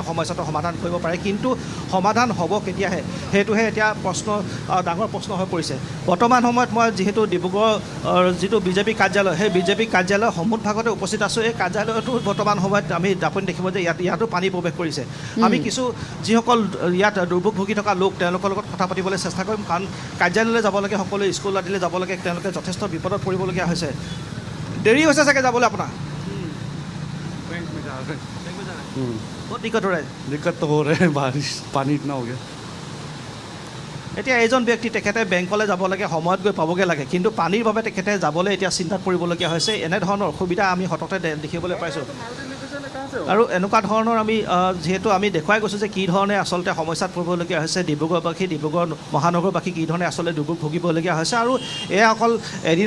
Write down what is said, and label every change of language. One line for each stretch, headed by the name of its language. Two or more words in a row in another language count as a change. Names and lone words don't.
Assamese: সমস্যাটো সমাধান কৰিব পাৰে কিন্তু সমাধান হ'ব কেতিয়াহে সেইটোহে এতিয়া ডাঙৰ প্ৰশ্ন হৈ পৰিছে বৰ্তমান সময়ত মই যিহেতু ডিব্ৰুগড় যিটো বিজেপি কাৰ্যালয় সেই বিজেপি কাৰ্যালয়ৰ সন্মুখভাগতে উপস্থিত আছোঁ এই কাৰ্যালয়টো বৰ্তমান সময়ত আপুনি দেখিব যে ইয়াতো পানী প্ৰৱেশ কৰিছে আমি কিছু যিসকল ইয়াত দুৰ্ভোগ ভুগি থকা লোক তেওঁলোকৰ লগত কথা পাতিবলৈ চেষ্টা কৰিম কাৰণ কাৰ্যালয়লৈ যাব লাগে সকলোৱে স্কুল আদিলৈ যাব লাগে তেওঁলোকে যথেষ্ট বিপদত পৰিবলগীয়া হৈছে দেৰি হৈছে চাগে যাবলৈ আপোনাৰ
Hindi: बैंक में जा रहे हैं
Assamese: বহুত দিগদাৰ হয়
Hindi: दिक्कत तो हो रहे हैं बारिश पानी इतना हो गया
Assamese: এতিয়া এজন ব্যক্তি তেখেতে বেংকলৈ যাব লাগে সময়ত গৈ পাবগৈ লাগে কিন্তু পানীৰ বাবে তেখেতে যাবলৈ এতিয়া চিন্তাত পৰিবলগীয়া হৈছে এনেধৰণৰ অসুবিধা আমি সততে দেখিবলৈ পাইছোঁ আৰু এনেকুৱা ধৰণৰ আমি যিহেতু আমি দেখুৱাই গৈছোঁ যে কি ধৰণে আচলতে সমস্যাত পৰিবলগীয়া হৈছে ডিব্ৰুগড়বাসী ডিব্ৰুগড় মহানগৰবাসী কি ধৰণে আচলতে দুৰ্ভোগ ভুগিবলগীয়া হৈছে আৰু এয়া অকল এদিনৰ